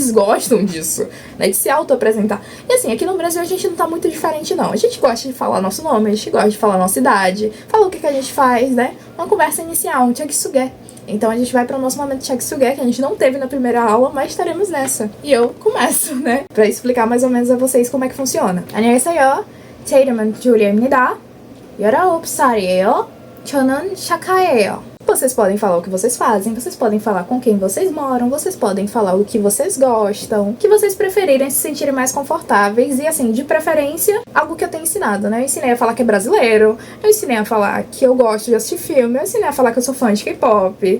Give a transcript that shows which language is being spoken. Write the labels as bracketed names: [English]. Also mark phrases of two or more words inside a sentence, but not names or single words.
[Portuguese] Eles gostam disso, né, de se autoapresentar. E assim, aqui no Brasil a gente não tá muito diferente, não. A gente gosta de falar nosso nome, a gente gosta de falar nossa idade, falar o que a gente faz, né? Uma conversa inicial, um Chagisuge. Então a gente vai para o nosso momento de Chagisuge, que a gente não teve na primeira aula, mas estaremos nessa. E eu começo, né, pra explicar mais ou menos a vocês como é que funciona. [Korean] 안녕하세요. 제 이름은 줄리아입니다. 19살이에요. 저는 샤카예요. [Portuguese] Vocês podem falar o que vocês fazem, vocês podem falar com quem vocês moram, vocês podem falar o que vocês gostam, o que vocês preferirem, se sentirem mais confortáveis, e assim, de preferência, algo que eu tenho ensinado, né? Eu ensinei a falar que é brasileiro, eu ensinei a falar que eu gosto de assistir filme, eu ensinei a falar que eu sou fã de K-pop.